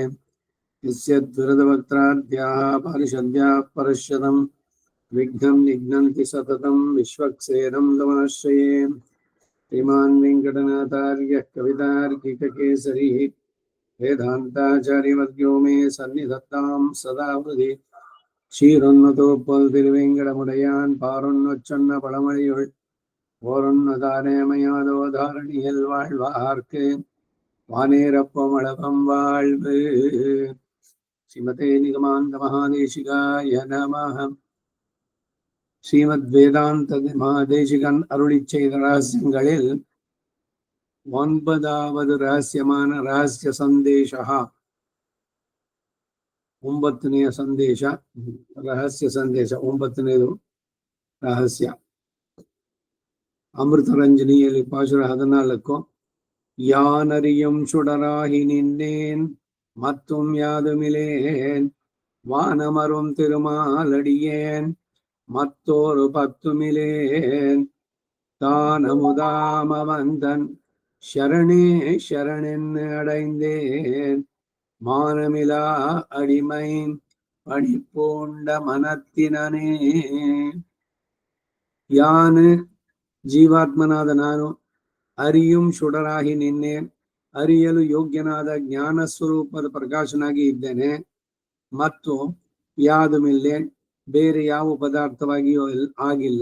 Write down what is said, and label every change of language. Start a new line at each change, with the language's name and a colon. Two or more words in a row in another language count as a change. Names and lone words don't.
Sanskrit: यस्य दुरितवक्त्राद्याः पारिषद्याः परश्यतं विघ्नं निघ्नन्ति सततं विश्वक्सेनं तमनश्रये। श्रीमान् वेङ्कटनाथार्यः कवितार्किककेसरी वेदान्ताचार्यवर्यो मे सन्निधत्तां सदा हृदि।
Tamil: ஷீரொன்னதோப்பல் திருவேங்கடமுடையான் பாரொன்னொச்சொன்ன பழமொழியுள் ஓரொன்னதானேமையாதோ தாரணியில் வாழ்வார்க்கு வானேரப்பமளபம் வாழ்வு.
Sanskrit: श्रीमते निगमान्त महादेशिकाय नमः.
Tamil: ஸ்ரீமத் வேதாந்த மகாதேசிகன் அருளிச் செய்த ரகசியங்களில் 9வது ரகசியமான ரகசிய சந்தேஷா,
Kannada: 9ನೇ ಸಂದೇಶ, ರಹಸ್ಯ ಸಂದೇಶ 9ನೇದು ರಹಸ್ಯ. ಅಮೃತರಂಜನಿಯಲ್ಲಿ ಪಾಶುರ 14.
Tamil: யானறியும் சுடராகி நின்னேன் மத்தும் யாதுமிலேன் வானமரும் திருமாலடியேன் மத்தோரு பத்துமிலேன் தானமுதாமவந்தன் சரணே சரணென்னு அடைந்தேன் மானமிலா அடிமை பணிப்போண்ட மனத்தினனே.
Kannada: ಯಾನು ಜೀವಾತ್ಮನಾದ ನಾನು,
Tamil: அறியும் சுடராகி நின்னேன்
Kannada: ಅರಿಯಲು ಯೋಗ್ಯನಾದ ಜ್ಞಾನ ಸ್ವರೂಪದ ಪ್ರಕಾಶನಾಗಿ ಇದ್ದೇನೆ. ಮತ್ತು ಯಾದುಮಿಲ್ಲೆ ಬೇರೆ ಯಾವ ಪದಾರ್ಥವಾಗಿಯೂ ಆಗಿಲ್ಲ.